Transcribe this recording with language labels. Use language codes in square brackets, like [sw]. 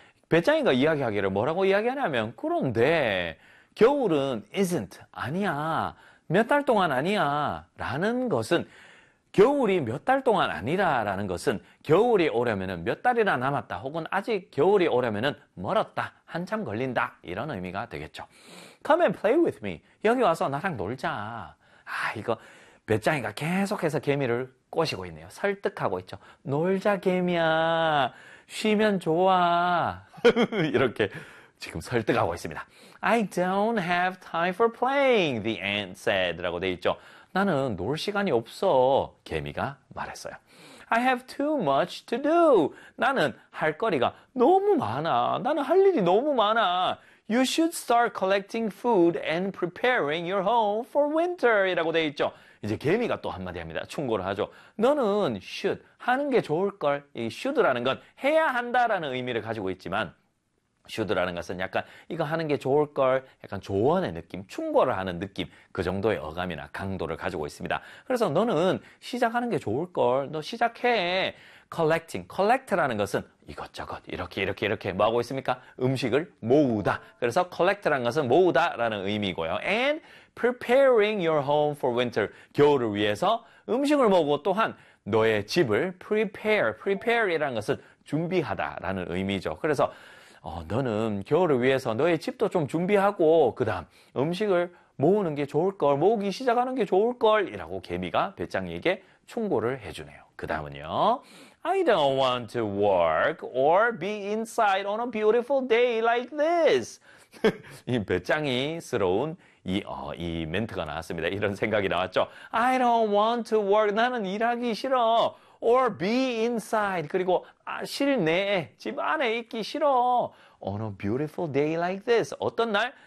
[ko] 배짱이가 이야기하기를 뭐라고 이야기하냐면 그런데 겨울은 isn't, 아니야, 몇 달 동안 아니야 라는 것은 겨울이 몇 달 동안 아니라라는 것은 겨울이 오려면 몇 달이나 남았다 혹은 아직 겨울이 오려면 멀었다, 한참 걸린다 이런 의미가 되겠죠. [en] Come and play with me. [ko] 여기 와서 나랑 놀자. 아, 이거 배짱이가 계속해서 개미를 꼬시고 있네요. 설득하고 있죠. 놀자 개미야. 쉬면 좋아. 이렇게 지금 설득하고 있습니다. [en] I don't have time for playing, the ant said [ko] 라고 돼 있죠. 나는 놀 시간이 없어, 개미가 말했어요. [en] I have too much to do. [ko] 나는 할 거리가 너무 많아. 나는 할 일이 너무 많아. [en] You should start collecting food and preparing your home for winter. [ko] 이라고 돼 있죠. 이제 개미가 또 한마디 합니다. 충고를 하죠. 너는 should, 하는 게 좋을걸. 이 should라는 건 해야 한다라는 의미를 가지고 있지만 should라는 것은 약간 이거 하는 게 좋을걸, 약간 조언의 느낌, 충고를 하는 느낌, 그 정도의 어감이나 강도를 가지고 있습니다. 그래서 너는 시작하는 게 좋을걸, 너 시작해. collecting, collect라는 것은 이것저것 이렇게 뭐 하고 있습니까? 음식을 모으다. 그래서 collect라는 것은 모으다라는 의미고요. [en] and preparing your home for winter, [ko] 겨울을 위해서 음식을 먹고 또한 너의 집을 prepare이라는 것은 준비하다라는 의미죠. 그래서 너는 겨울을 위해서 너의 집도 좀 준비하고 그 다음 음식을 모으는 게 좋을걸, 모으기 시작하는 게 좋을걸 이라고 개미가 배짱이에게 충고를 해주네요. 그 다음은요. [en] I don't want to work or be inside on a beautiful day like this. [ko] 이 배짱이스러운 이 멘트가 나왔습니다. 이런 생각이 나왔죠. [en] I don't want to work. [ko] 나는 일하기 싫어. [en] Or be inside. [ko] 그리고 실내에, 집 안에 있기 싫어. [en] On a beautiful day like this. [ko] 어떤 날?